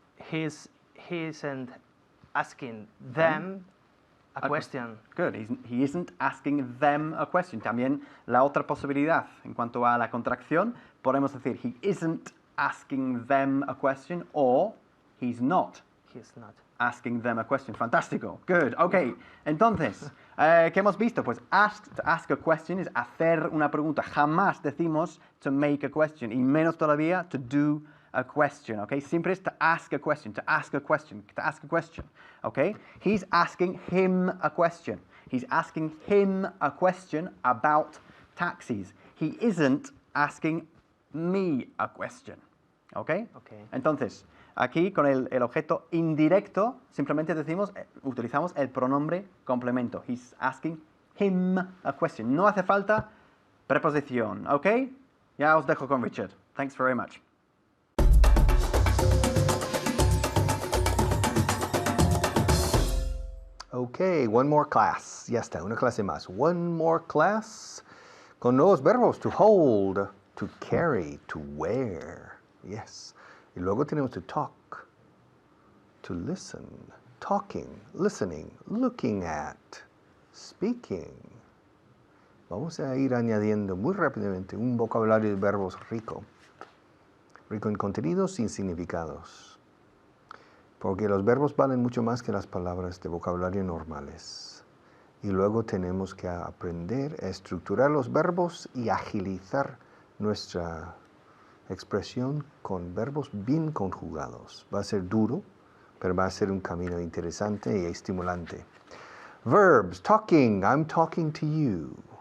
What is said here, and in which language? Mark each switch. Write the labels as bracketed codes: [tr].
[en] He isn't asking them a question. Good. He isn't asking them a question. [es] También la otra posibilidad, en cuanto a la contracción, podemos decir [en] he isn't asking them a question or he's not He's not. asking them a question. [es] Fantástico. [en] Good. Ok. [es] Entonces, ¿qué hemos visto? Pues [en] to ask a question [es] es hacer una pregunta. Jamás decimos [en] to make a question [es] y menos todavía [en] to do a question, okay? Siempre es to ask a question, to ask a question, to ask a question, okay? He's asking him a question. He's asking him a question about taxis. He isn't asking me a question, okay? Okay. [es] Entonces, aquí con el objeto indirecto, simplemente utilizamos el pronombre complemento. [en] He's asking him a question. [es] No hace falta preposición, okay? Ya os dejo con Richard. [en] Thanks very much. Okay, one more class. [es] Ya está, una clase más. [en] One more class [es] con nuevos verbos. [en] To hold, to carry, to wear. Yes. [es] Y luego tenemos [en] to talk, to listen, talking, listening, looking at, speaking. [es] Vamos a ir añadiendo muy rápidamente un vocabulario de verbos rico. Rico en contenidos, sin significados. Porque los verbos valen mucho más que las palabras de vocabulario normales. Y luego tenemos que aprender a estructurar los verbos y agilizar nuestra expresión con verbos bien conjugados. Va a ser duro, pero va a ser un camino interesante y estimulante. [en] Verbs, talking, I'm talking to you.